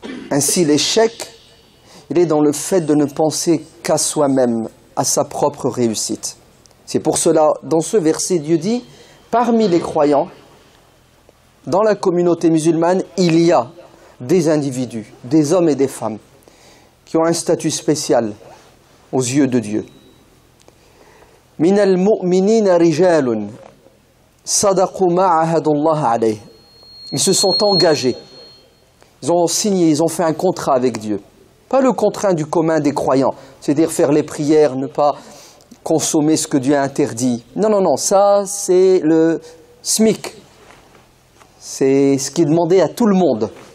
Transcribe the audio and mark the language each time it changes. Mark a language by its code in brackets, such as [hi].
[fr] Ainsi l'échec, il est dans le fait de ne penser qu'à soi-même, à sa propre réussite. C'est pour cela, dans ce verset, Dieu dit, parmi les croyants, dans la communauté musulmane, il y a des individus, des hommes et des femmes, qui ont un statut spécial aux yeux de Dieu. [ar] من المؤمنين رجال صدقوا ما عاهدوا الله عليه. [fr] Ils se sont engagés, ils ont signé, ils ont fait un contrat avec Dieu. Pas le contrat du commun des croyants, c'est-à-dire faire les prières, ne pas consommer ce que Dieu a interdit. Non, non, non, ça c'est le SMIC. C'est ce qui est demandé à tout le monde.